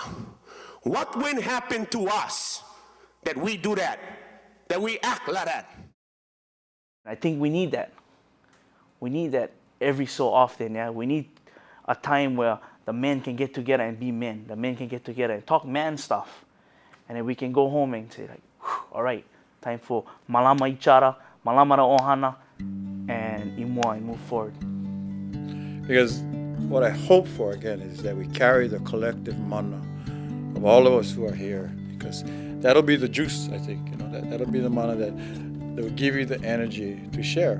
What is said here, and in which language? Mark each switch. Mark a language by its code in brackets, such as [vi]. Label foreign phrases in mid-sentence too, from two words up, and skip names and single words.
[en] What will happen to us that we do that we act like that? I think we need that. We need that every so often, yeah? We need a time where the men can get together and be men. The men can get together and talk man stuff. And then we can go home and say like, all right, time for [haw] malama ichara, malama ra ohana, [en] and imua, and move forward. Because what I hope for, again, is that we carry the collective mana of all of us who are here, because that'll be the juice, I think. That'll be the mana that will give you the energy to share.